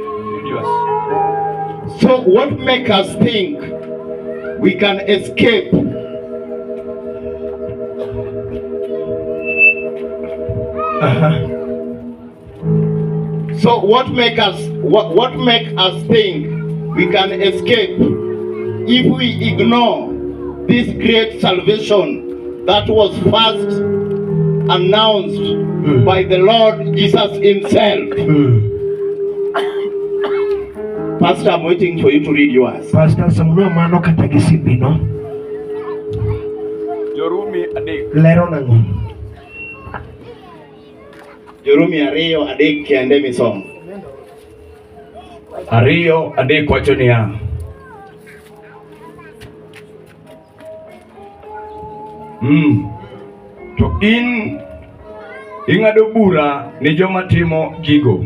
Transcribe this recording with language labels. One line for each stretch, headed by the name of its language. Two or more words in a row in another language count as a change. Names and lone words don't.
English: So what makes us think we can escape So what make us think we can escape if we ignore this great salvation that was first announced by the Lord Jesus Himself? Pastor, I'm waiting for you to read yours.
Luo (Kenya and Tanzania): Pastor Samuel mano katagisipi no. Jorumi 3. Lero nango. Jorumi 2:3 kende misomo. 2:3 wacho niya. To in ing'ado bura ni joma timo gigo.